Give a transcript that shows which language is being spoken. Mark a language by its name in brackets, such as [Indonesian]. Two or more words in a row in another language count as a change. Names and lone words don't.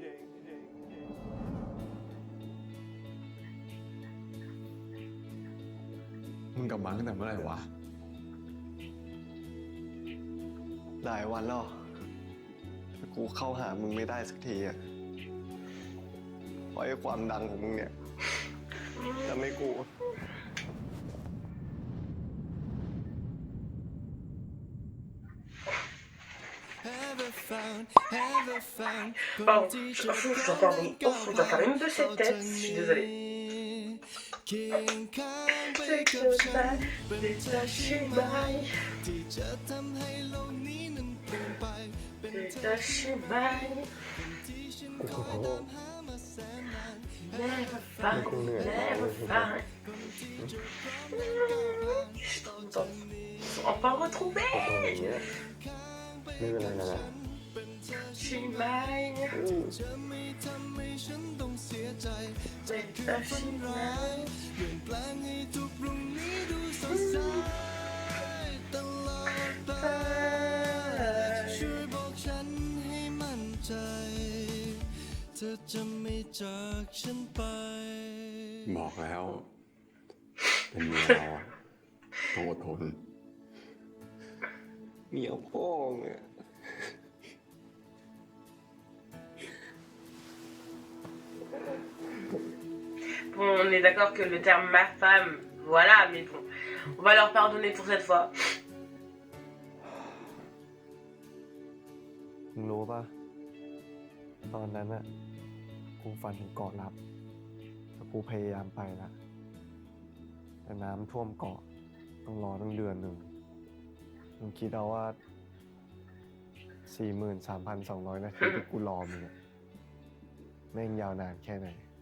[Thai] มึงกลับบ้านตั้งแต่เมื่อไหร่วะ หลายวันแล้วแต่กูเข้าหามึงไม่ได้สักทีอะเพราะไอ้ความดังของมึงเนี่ยทำให้กู [French] Pardon, je pense que je dois faire une ouf, je dois faire une de ces têtes, je suis désolée. C'est que ça, c'est ça, Shimai. C'est ça, Shimai. [English] Never found, never found. [French] Je suis trop contente. Ils sont enfin retrouvés. [Thai] ไม่เป็นไรนะ ชิมาย จะไม่ทำให้ฉันต้องเสียใจ เป็นตาชิมาย เปลี่ยนแปลงให้ทุกพรุ่งนี้ดูสดใสตลอดไปช่วยบอกฉันให้มั่นใจเธอจะไม่จากฉันไป บอกแล้ว เป็นเมียเราอะต้องอดทน เมียพ่อเนี่ย [French] Bon, on est d'accord que le terme ma femme, voilà, mais bon, on va leur pardonner pour cette fois. [Thai] มึงรู้ป่ะ ตอนนั้นอะกูฝันถึงเกาะลับแต่กูพยายามไปละแต่น้ำท่วมเกาะต้องรอตั้งเดือนหนึ่งมึงคิดเอาว่า 43,200 นาทีที่กูรอมึงอะแม่งยาวนานแค่ไหน